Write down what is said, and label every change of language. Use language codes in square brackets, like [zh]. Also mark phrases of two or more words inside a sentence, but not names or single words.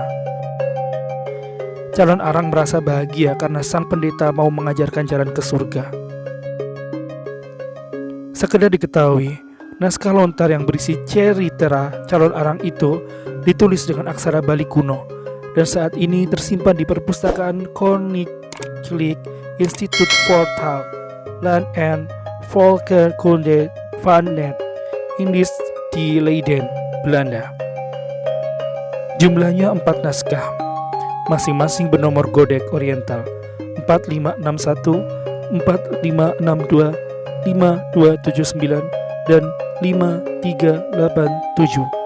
[id] Calon arang merasa bahagia karena sang pendeta mau mengajarkan jalan ke surga. Sekedar diketahui, naskah lontar yang berisi cerita calon arang itu ditulis dengan aksara Bali kuno dan saat ini tersimpan di perpustakaan Koninklijk Instituut voor Taal, Land en Volkenkunde van Net Indisch di Leiden, Belanda. Jumlahnya 4 naskah, masing-masing bernomor Codex Oriental 4561, 4562, 5279, dan 5387.